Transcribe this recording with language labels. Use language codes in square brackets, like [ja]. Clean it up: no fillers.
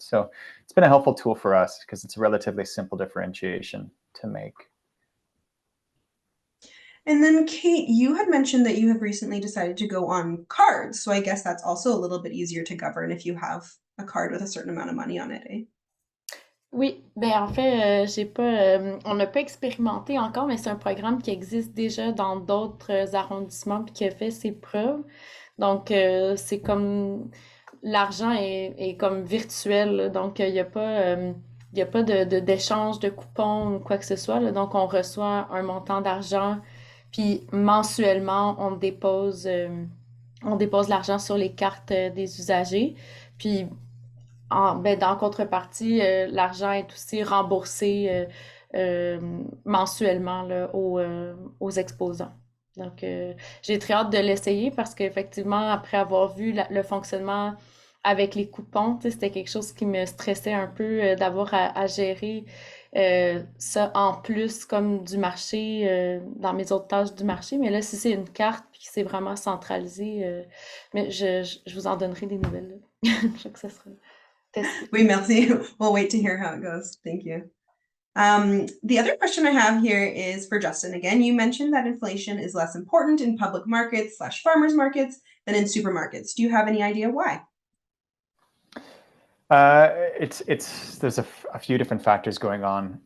[en] So it's been a helpful tool for us because it's a relatively simple differentiation to make. And then Kate, you had mentioned that you have recently decided to go on cards. So I guess that's also a little bit easier to govern if you have a card with a certain amount of money on it, eh? [fr] Oui, ben en fait, on n'a pas expérimenté encore, mais c'est un programme qui existe déjà dans d'autres arrondissements puis qui a fait ses preuves. Donc, c'est comme l'argent est comme virtuel, là. Donc il n'y a pas d'échange de coupons ou quoi que ce soit, là. Donc, on reçoit un montant d'argent, puis mensuellement, on dépose on dépose l'argent sur les cartes des usagers. Puis, dans contrepartie, l'argent est aussi remboursé mensuellement là, aux exposants. Donc, j'ai très hâte de l'essayer parce qu'effectivement, après avoir vu le fonctionnement avec les coupons, c'était quelque chose qui me stressait un peu d'avoir à gérer ça en plus comme du marché, dans mes autres tâches du marché. Mais là, si c'est une carte puis que c'est vraiment centralisé, mais je vous en donnerai des nouvelles. Je crois que ça sera testé. Oui, merci. [en] We'll wait to hear how it goes. Thank you. The other question I have here is for Justin again. You mentioned that inflation is less important in public markets / farmers markets than in supermarkets. Do you have any idea why? There's a few different factors going on.